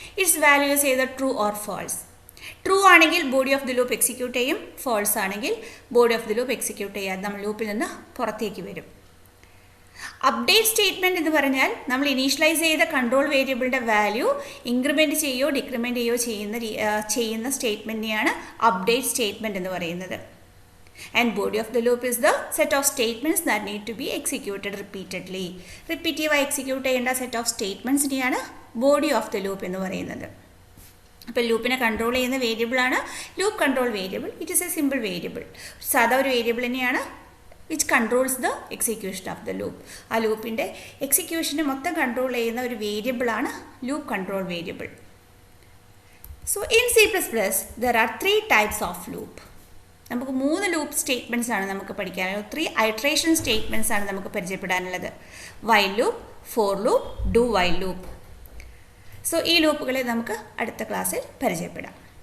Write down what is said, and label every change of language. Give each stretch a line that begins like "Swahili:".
Malayalam: It's values ചെയ്ത true or false. True ആണെങ്കിൽ body of the loop execute ചെയ്യും, false ആണെങ്കിൽ body of the loop execute ചെയ്യാതെ നമ്മൾ ലൂപ്പിൽ നിന്ന് പുറത്തേക്ക് വരും. അപ്ഡേറ്റ് സ്റ്റേറ്റ്മെൻറ്റ് എന്ന് പറഞ്ഞാൽ നമ്മൾ ഇനീഷ്യലൈസ് ചെയ്ത കൺട്രോൾ വേരിയബിളിൻ്റെ വാല്യൂ ഇൻക്രിമെൻറ്റ് ചെയ്യുകയോ ഡിക്രിമെൻറ്റ് ചെയ്യുകയോ ചെയ്യുന്ന സ്റ്റേറ്റ്മെൻറ്റിനെയാണ് അപ്ഡേറ്റ് സ്റ്റേറ്റ്മെൻറ്റ് എന്ന് പറയുന്നത്.
English: And body of the loop is the set of statements that need to be executed repeatedly.
Malayalam: റിപ്പീറ്റീവായി execute ചെയ്യേണ്ട set of സ്റ്റേറ്റ്മെൻറ്റ്സിനെയാണ് body of the loop എന്ന് പറയുന്നത്. അപ്പോൾ ലൂപ്പിനെ കൺട്രോൾ ചെയ്യുന്ന വേരിയബിളാണ് loop control variable.
English: It is a simple variable.
Malayalam: സാധാ ഒരു variable തന്നെയാണ്
English: Which controls the execution of the loop.
Malayalam: ആ ലൂപ്പിൻ്റെ എക്സിക്യൂഷനെ മൊത്തം കൺട്രോൾ ചെയ്യുന്ന ഒരു വേരിയബിളാണ് loop control variable.
English: So in C++, there are 3 types of loop.
Malayalam: നമുക്ക് 3 ലൂപ്പ് സ്റ്റേറ്റ്മെൻറ്റ്സ് ആണ് നമുക്ക് പഠിക്കാനുള്ളത്. 3 ഐട്രേഷൻ സ്റ്റേറ്റ്മെൻറ്റ്സ് ആണ് നമുക്ക് പരിചയപ്പെടാനുള്ളത്. While loop, for loop, do while loop. So ഈ ലൂപ്പുകളെ നമുക്ക് അടുത്ത ക്ലാസ്സിൽ പരിചയപ്പെടാം.